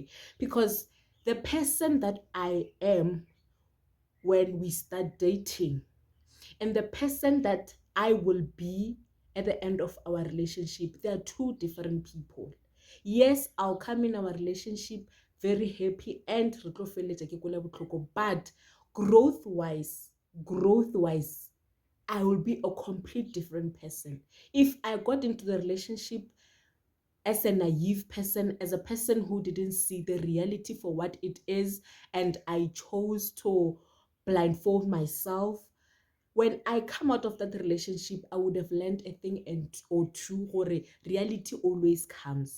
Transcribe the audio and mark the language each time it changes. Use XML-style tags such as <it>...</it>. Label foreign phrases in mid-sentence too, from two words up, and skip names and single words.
<en>Because the person that I am when we start dating and the person that I will be at the end of our relationship, they are two different people. Yes, I'll come in our relationship very happy and</en> <tn>re tlo feleletsa ke kwele botlhoko,</tn> <en>but growth wise, I will be a complete different person. If I got into the relationship as a naive person, as a person who didn't see the reality for what it is, and I chose to blindfold myself, when I come out of that relationship, I would have learned a thing and or two, or reality always comes.</en>